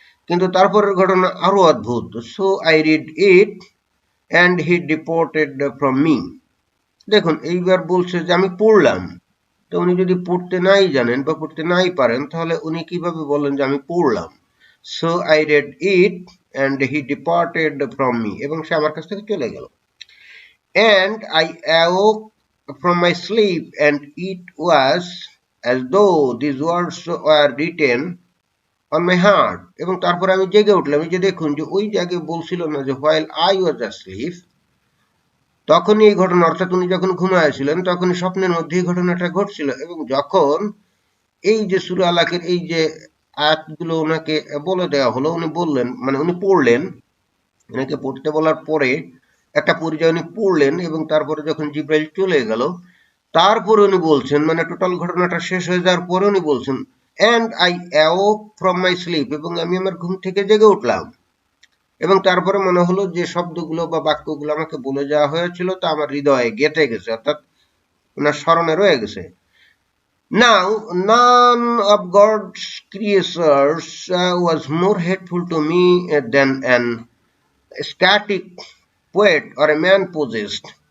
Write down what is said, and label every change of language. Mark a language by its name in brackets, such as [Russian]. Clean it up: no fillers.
[Bangla] কিন্তু তারপরের ঘটনা আরো অদ্ভুত। [English] So I read it and he departed from me. [Bangla] দেখুন, এইবার বলছে যে আমি পড়লাম। তো উনি যদি পড়তে নাই জানেন বা পড়তে নাই পারেন, তাহলে উনি কিভাবে বলেন যে আমি পড়লাম? [English] so I read it and he departed from me, [Bangla] এবং সে আমার কাছ থেকে চলে গেল। [English] And I awoke from my sleep, and it was as though these words were written on my heart. [Bangla] এবং তারপরে আমি জেগে উঠলাম। এই যে দেখুন, যে ওই জায়গায় বলছিল না যে [English] while I was asleep, [Bangla] তখনই এই ঘটনা, অর্থাৎ উনি যখন ঘুমাইছিলেন তখনই স্বপ্নের মধ্যে এই ঘটনাটা ঘটছিল। এবং যখন এই যে সূরা আলাকের এই যে আয়াতগুলো ওনাকে বলে দেওয়া হলো, উনি বললেন, মানে উনি পড়লেন, ওনাকে পড়তে বলার পরে একটা পর্যায়ে উনি পড়লেন, এবং তারপরে যখন জিব্রাইল চলে গেল, তারপরে উনি বলছেন, মানে টোটাল ঘটনাটা শেষ হয়ে যাওয়ার পরে উনি বলছেন, [English] and I awoke from my sleep, [Bangla] এবং আমি আমার ঘুম থেকে জেগে উঠলাম। এবং তারপরে মনে হলো যে শব্দগুলো বা বাক্যগুলো আমাকে বলে যাওয়া হয়েছিল তা আমার হৃদয়ে গেঁথে গেছে, অর্থাৎ ওনার স্মরণে রয়ে গেছে। [English] Now, none of God's creatures was more hateful to me than an static poet or a man possessed.